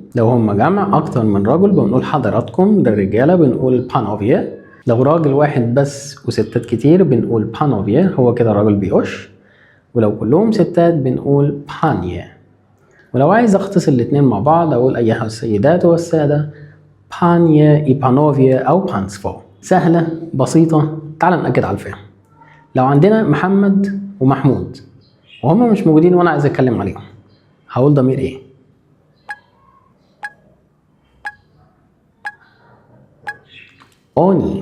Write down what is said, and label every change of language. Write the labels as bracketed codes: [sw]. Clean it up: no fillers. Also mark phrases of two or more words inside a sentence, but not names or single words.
[ar] لو هم جمع أكتر من رجل بنقول حضراتكم للرجالة بنقول بانوفيا. لو راجل واحد بس وستات كتير بنقول بانوفيا، هو كده راجل بيقش. ولو كلهم ستات بنقول بانيا. ولو عايز اختصر الاتنين مع بعض اقول ايها السيدات والسادة [pl] panie i panowie [ar] أو państwo. سهلة بسيطة. تعال نأكد على الفهم. لو عندنا محمد ومحمود وهما مش موجودين وأنا عايز أتكلم عليهم، هقول ضمير إيه؟ أوني.